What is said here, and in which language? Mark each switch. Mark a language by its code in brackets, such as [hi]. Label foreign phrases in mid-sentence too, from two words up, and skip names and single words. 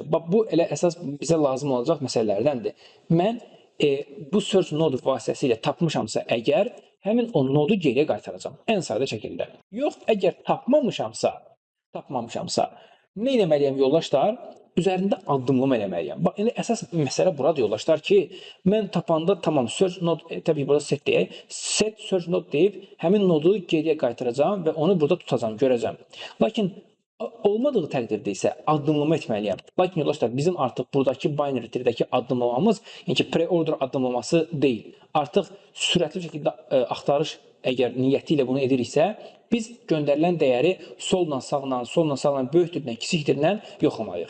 [az] Bax, bu elə əsas bizə lazım olacaq məsələlərdəndir. Mən bu [en] search node [az] vasitəsilə tapmışamsa əgər, həmin o nodu geriyə qaytaracağam. Ən sadə şəkildə. Yox, əgər tapmamışamsa, nə etməliyəm yoldaşlar? Üzərində addımlama eləməliyəm. Bax, indi əsas məsələ buradır yoldaşlar ki, mən tapanda tamam [en] search node, [az] təbii burada set deyək, [en] set search node [az] deyib, həmin nodu geriyə qaytaracağam və onu burada tutacağam, görəcəm. Lakin olmadığı təqdirdə isə addımlama etməliyəm. Lakin yoldaşlar, bizim artıq buradakı [en] binary treedəki [az] addımlamamız, yəni ki, pre-order addımlaması deyil. Artıq sürətli şəkildə axtarış əgər niyyəti ilə bunu ediriksə, biz göndərilən dəyəri solla sağla, böyükdürlə, kiçikdirlə yoxlamalıyıq.